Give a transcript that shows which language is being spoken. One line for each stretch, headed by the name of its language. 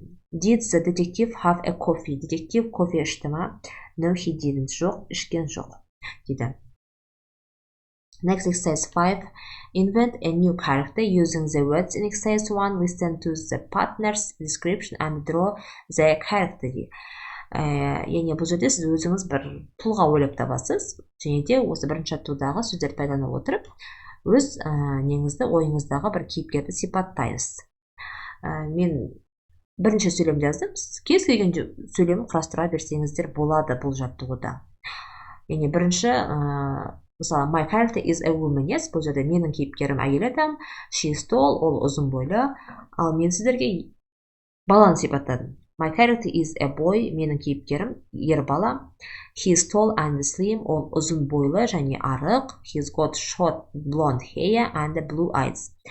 English: Did the detective have a coffee?
Kazakh: Детектив кофе ішті ма?
English: No, he didn't.
Kazakh: Жоқ, ішкен жоқ дейді.
English: Next, exercise 5. Invent a new character using the words in exercise 1. Listen to the partner's description and draw the character.
Kazakh: Яғни бұл жерде сіз өзіңіз бір тұлға ойлап табасыз. Және де осы бірінші аттудағы сөздерді пайдалана отырып, өз ойыңыздағы бір кейіпкерді сипаттайсыз. Мен бірінші сөйлем жаздым. Кез келген сөйлем құрастыра берсеңіздер болады бұл жаттығуда. Яғни бірінші, мысалы,
English: my character is a woman.
Kazakh: Yes, бұл жерде менің кейіпкерім әйел адам,
English: she is tall,
Kazakh: ол ұзын бойлы. Ал мен сіздерге баланы сипаттадым.
English: My character is a boy,
Kazakh: менің кейіпкерім ер бала.
English: He is tall and slim,
Kazakh: ол ұзын бойлы және арық.
English: He's got short blonde hair and blue eyes.